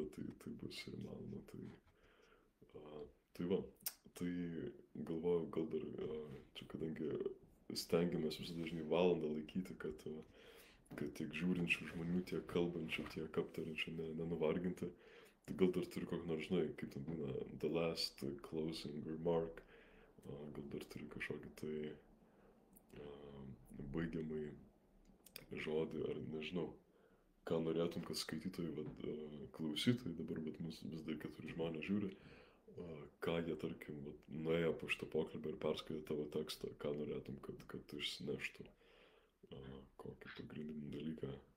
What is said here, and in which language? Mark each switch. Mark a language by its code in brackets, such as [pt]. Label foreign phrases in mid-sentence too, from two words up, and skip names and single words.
[lt] tai bus ir įmanoma, tai va, tai galvoju, gal dar, čia kadangi stengiamės visada dažnai valandą laikyti, kad tiek žiūrinčių žmonių, tiek kalbančių, tiek aptariančių nenuvarginti, tai gal dar turi kokį nors, žinai, kaip ten būna, [en] the last closing remark, [lt] gal dar turi kažkokį tai baigiamai žodį, ar nežinau, ką norėtum, kad skaitytojai, klausytojai, dabar mus vis dar 4 žmonės žiūri, ką jie, tarkim, nuėjo po šitą pokalbį ir perskaitė tavo tekstą, ką norėtum, kad išsineštų, kokį pagrindinį dalyką.